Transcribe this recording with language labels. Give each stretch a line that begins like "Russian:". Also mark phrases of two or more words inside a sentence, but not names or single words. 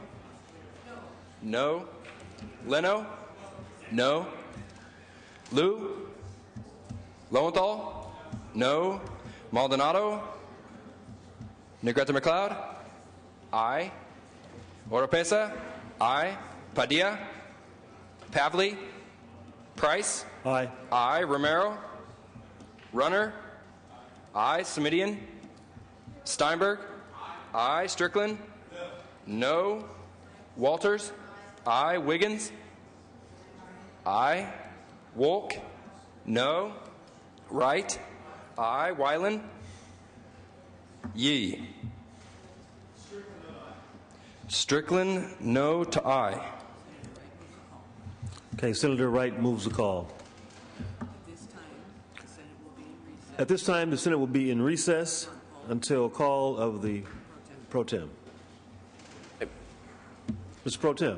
English: No. Leno? No. Liu? Lowenthal? No. Maldonado? Negrete McLeod? Aye. Oropesa? Aye. Padilla? Pavley? Price? Aye. Aye. Romero? Runner? Aye. Simidian? Steinberg? Aye. Strickland? No. Walters? Aye. Wiggins? Aye. Wolk? No. Wright? Aye. Weiland? Yee. Strickland, no to aye. Okay, Senator Wright moves the call. At this time, the Senate will be in recess until call of the Pro Tem. Mr. Pro Tem.